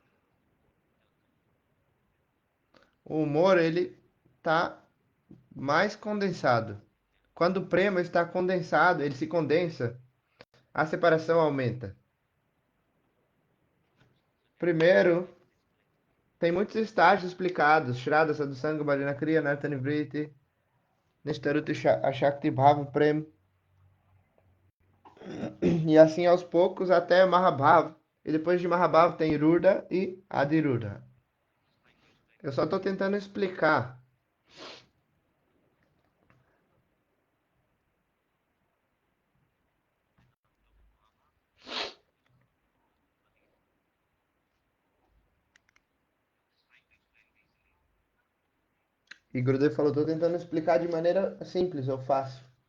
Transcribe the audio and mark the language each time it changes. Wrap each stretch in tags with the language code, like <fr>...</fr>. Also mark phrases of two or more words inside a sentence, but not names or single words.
<pt>O humor, ele tá mais condensado. Quando o prema está condensado, ele se condensa, a separação aumenta. Primeiro, tem muitos estágios explicados.</pt> <sa>श्रद्धा साधुसङ्ग भजन क्रिया नर्तन वृत्ति निष्टरुति आशक्ति भाव प्रेम.</sa> <pt>E assim aos poucos até Mahabhava. E depois de Mahabhava tem Ruda e Adiruda. Eu só estou tentando explicar. E Gurudev falou, estou tentando explicar de maneira simples, eu faço.</pt>